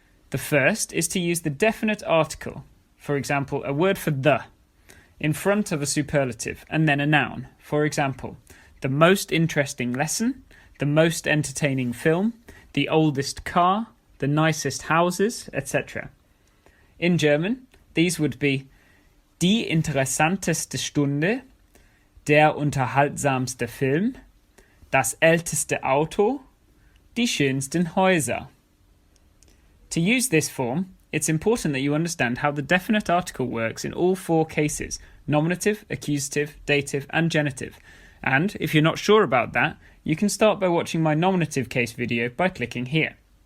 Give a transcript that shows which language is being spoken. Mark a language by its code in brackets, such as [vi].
[en] The first is to use the definite article, for example, a word for the, in front of a superlative, and then a noun, for example, the most interesting lesson, the most entertaining film, the oldest car, the nicest houses, etc. In German, these would be [de] die interessanteste Stunde, der unterhaltsamste Film, das älteste Auto, die schönsten Häuser. [en] To use this form, it's important that you understand how the definite article works in all four cases: nominative, accusative, dative, and genitive. And if you're not sure about that, you can start by watching my nominative case video by clicking here.